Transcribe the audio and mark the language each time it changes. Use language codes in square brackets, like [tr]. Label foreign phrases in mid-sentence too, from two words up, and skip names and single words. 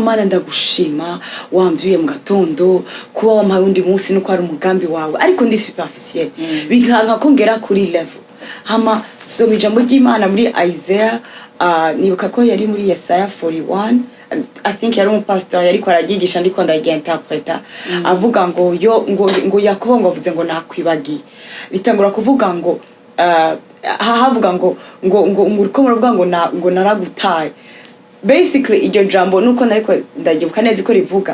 [rn] Mana ndagushima wambyuye mu gatondo kuba wampaye undi munsi nuko ari umugambi wawe ariko ndi superficiel bikanka ko ngera kuri level hama so ijambo ry'Imana muri Isaiah nibuka ko yari muri Yesaya 41 [en] I think [rn] yari umupastor yari ko aragigisha ndiko ndagiinterpreta avuga ngo ngo Yakobo ngo avuze ngo nakwibagiye bitangura kuvuga ngo havuga ngo uriko muravuga ngo naragutaye basically iryo jambo nuko nariko ndagibuka neza ko rivuga